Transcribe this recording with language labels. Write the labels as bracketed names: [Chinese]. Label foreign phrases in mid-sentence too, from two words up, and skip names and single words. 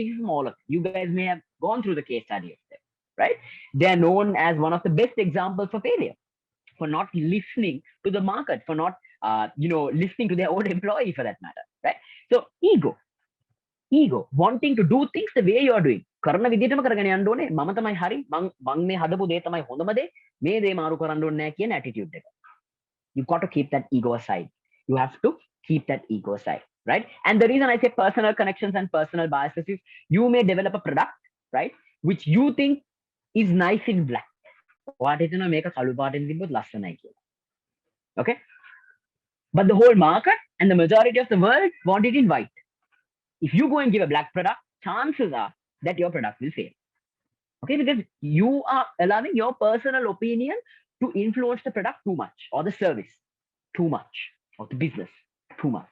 [English] You guys may have gone through the case study of them, right? They are known as one of the best examples for failure, for not listening to the market, for not listening to their own employee for that matter, right? So ego, wanting to do things the way you are doing. [Sinhala] කරන විදිහටම කරගෙන යන්න ඕනේ. මම තමයි හරි. මං මේ හදපු දේ තමයි හොඳම දේ. මේ දේ මාරු කරන්න ඕනේ නැහැ කියන attitude එක. [English] You've got to keep that ego aside. You have to keep that ego aside, right? And the reason I say personal connections and personal biases is you may develop a product, right, which you think is nice in black. What is make a kalu part in the [Sinhala] ලස්සනයි කියලා. [English] Okay? But the whole market and the majority of the world want it in white. If you go and give a black product, chances are that your product will fail. Okay, because you are allowing your personal opinion to influence the product too much, or the service too much, or the business too much.